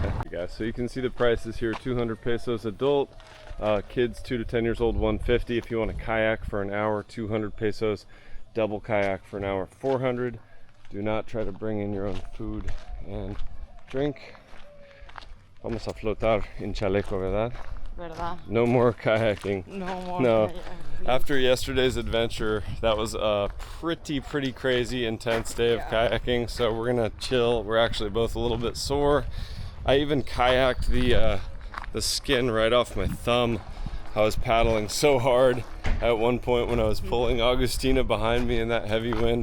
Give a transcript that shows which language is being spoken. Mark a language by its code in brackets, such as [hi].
[en] Guys, so you can see the prices here. 200 pesos adult. Kids 2 to 10 years old, 150. If you want a kayak for an hour, 200 pesos. Double kayak for an hour, 400. Do not try to bring in your own food and drink. [es] Vamos a flotar en chaleco, ¿verdad? ¿Verdad? [en] No more kayaking. No more. No. Kayaking. After yesterday's adventure, that was a pretty crazy, intense day of kayaking. So we're gonna chill. We're actually both a little bit sore. I even kayaked the skin right off my thumb. I was paddling so hard at one point when I was pulling Agustina behind me in that heavy wind.